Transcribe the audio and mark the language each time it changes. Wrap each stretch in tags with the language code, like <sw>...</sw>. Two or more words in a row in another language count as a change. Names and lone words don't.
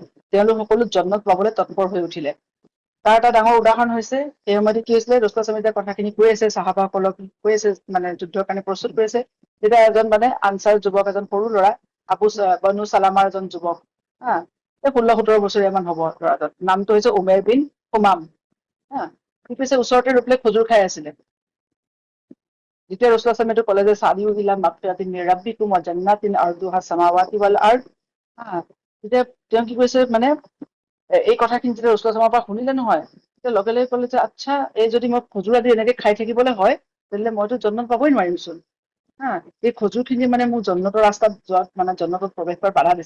<as>তেওঁলোক সকলো জান্নাত পাবলৈ তৎপৰ হৈ উঠিলে। তাৰ এটা ডাঙৰ উদাহৰণ হৈছে, সেই সময়তে কি হৈছিলে, ৰসুলামে যেতিয়া কথাখিনি কৈ আছে, চাহাবাসকলক কৈ আছে, মানে যুদ্ধৰ কাৰণে প্ৰস্তুত কৰি আছে, তেতিয়া এজন মানে আনচাৰ যুৱক, এজন সৰু ল'ৰা, বনু চালামাৰ এজন যুৱক, 16-17 বছৰীয়া মান হ'ব ল'ৰাজন, নামটো হৈছে উমেৰ বিন হুমাম। কি কৈছে, ওচৰতে ৰৈ পেলাই খজুৰ খাই আছিলে। যেতিয়া ৰসুলামে এইটো ক'লে যে</as> <ar>سارعوا إلى مغفرة من ربكم وجنة عرضها السماوات والأرض,</ar> <as>তেতিয়া তেওঁ কি কৈছে, মানে এই কথাখিনি যেতিয়া ৰসুলামৰ পৰা শুনিলে নহয়, তেতিয়া লগে লগে ক'লে যে আচ্ছা, এই যদি মই খজুৰ আদি এনেকে খাই থাকিবলৈ হয়, তেনেহ'লে মইতো জান্নাত পাবই নোৱাৰিমচোন। এই খজুৰ খিনি মানে মোক জান্নাতৰ ৰাস্তাত যোৱাত, মানে জান্নাতত প্ৰৱেশ কৰাত বাধা দিছে।</as>